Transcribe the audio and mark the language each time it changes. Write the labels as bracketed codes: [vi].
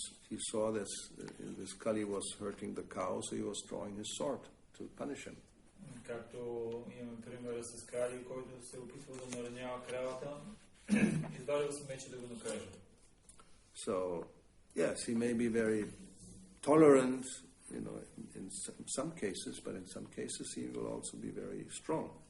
[en] He saw this Kali was hurting the cow, so he was drawing his sword to punish him. [bg] Както имаме примера с Кали, който се опитва да наранява кравата, извадил се меча да го накаже. [en] So, yes, he may be very tolerant, you know, in some cases, but in some cases he will also be very strong.